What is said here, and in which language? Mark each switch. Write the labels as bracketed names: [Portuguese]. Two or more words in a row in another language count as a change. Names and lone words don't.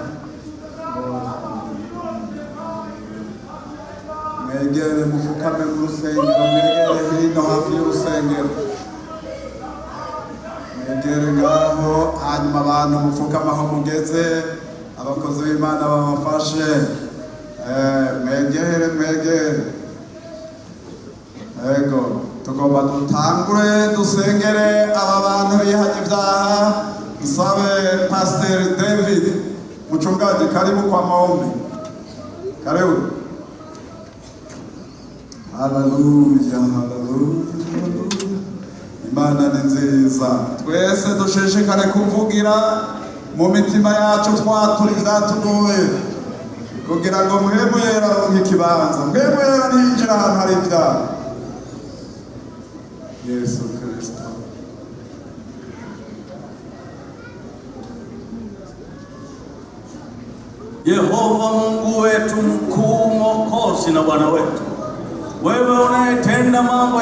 [Rundi] Mwegere mufukame mu rusengero, mwegere hino hafi y'urusengero, mwegere ngaho, hanyuma abantu mufukame aho mugeze, abakozi b'Imana babafashe. Mwegere. Ego, tugomba dutangure dusengere aba bantu bihanye ibyaha. [Swahili] Nsabe Pastor David mchungaji, karibu kwa maombi. Karibu. Haleluya, haleluya. [Rundi] Imana ni nziza. Twese dushishikare kuvugira mu mitima yacu twatura ivyatugoye, kugira ngo mpemu yera aronke ikibanza. Mpemu yera ntiyinjira ahantu hari ibyaha. Yesu Kristo. [Swahili] Yehova Mungu wetu mkuu, Mwokozi na Bwana wetu, wewe unayetenda mambo